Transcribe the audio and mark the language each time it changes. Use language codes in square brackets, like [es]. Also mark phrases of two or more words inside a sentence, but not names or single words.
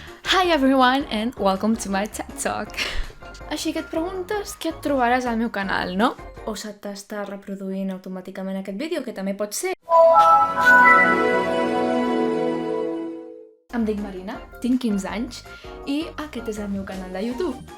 [en] Hi everyone and welcome to my TED Talk. [ca] Així que et preguntes què et trobaràs al meu canal, no? O se t'està reproduint automàticament aquest vídeo, que també pot ser. Em dic Marina, tinc 15 anys i aquest és el meu canal de YouTube.